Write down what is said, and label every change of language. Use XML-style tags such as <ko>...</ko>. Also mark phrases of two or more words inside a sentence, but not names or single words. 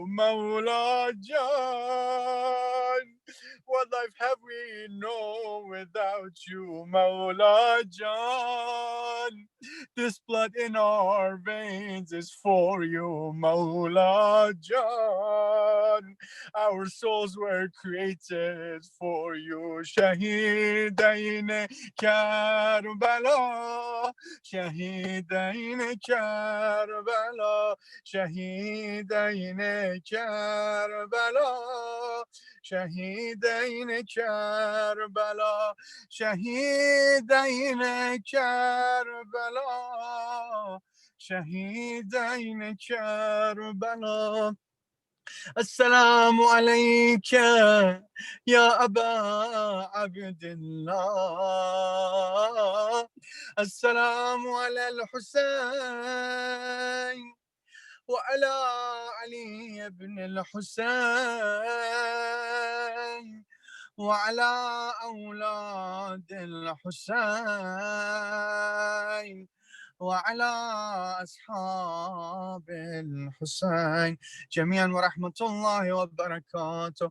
<ur>مولا جان,</ur> <en>what life have we known without you?</en> <ur>مولا جان,</ur> <en>this blood in our veins is for you.</en> <ur>مولا جان,</ur> <en>our souls were created for you.</en> <ur>شہیدانِ کربلا، شہیدانِ کربلا، شہیدانِ کربلا، شہیدانِ کربلا، شہیدانِ کربلا، شہیدانِ کربلا.</ur> <ar>السلام عليك يا أبا عبد الله. السلام على الحسين وعلى علي بن الحسين وعلى أولاد الحسين وعلى أصحاب الحسين جميعا ورحمة الله وبركاته.</ar>